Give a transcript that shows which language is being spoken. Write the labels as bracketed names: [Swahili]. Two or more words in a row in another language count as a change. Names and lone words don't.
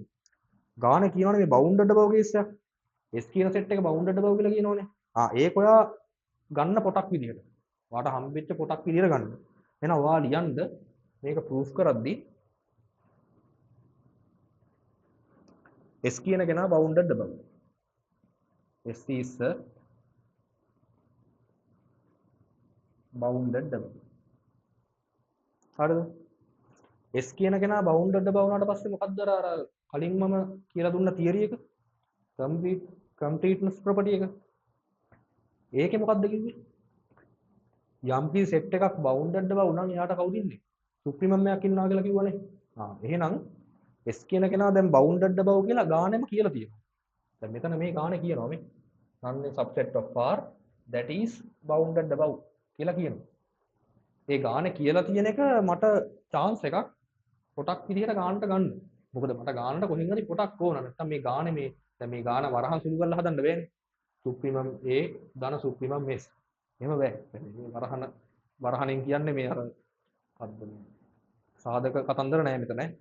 [Sinhala] ගානේ කියනවනේ මේ [English] bounded above [Sinhala] කේස් එක. S කියන සෙට් එක බවුන්ඩඩ් above කියලා කියනවනේ. ඒක ඔයා ගන්න පොටක් විදියට. ඔයාට හම්බෙච්ච පොටක් විදියට ගන්න. එහෙනම් ඔයා ලියන්න මේක ප්‍රූෆ් කරද්දී S කියන කෙනා [English] bounded above. S is a bounded above. [Sinhala] හරිද? S කියන කෙනා [English] bounded above [Sinhala] වුණාට පස්සේ මොකක්ද අර කලින් මම කියලා දුන්න තියරි එක? [English] completeness property [Sinhala] එක. ඒකේ මොකක්ද කිව්වේ? යම් කිසි සෙට් එකක් [English] bounded above [Sinhala] නම් එයාට කවුද ඉන්නේ? සුප්‍රීමම් එකක් ඉන්නවා කියලා කිව්වනේ. එහෙනම් S කියන කෙනා දැන් [English] bounded above [Sinhala] කියලා ගානෙම කියලා තියෙනවා. දැන් මෙතන මේ ගානේ කියනවා මේ [English] non subset of R that is bounded above [Sinhala] කියලා කියනවා. ඒ ගානේ කියලා තියෙන එක මට chance එකක් පොටක් විදිහට ගන්නට ගන්න. මොකද මට ගානට කොහෙන් හරි පොටක් ඕන. නැත්නම් මේ ගානේ මේ දැන් මේ ගාන වරහන් සුළු කරලා හදන්න බෑනේ. සුප්‍රීමම් A ධන සුප්‍රීමම් S. එහෙම බෑ. මේ වරහණෙන් කියන්නේ මේ අර මොකද්ද මේ සාධක කතන්දර නෑ මෙතන ඈ.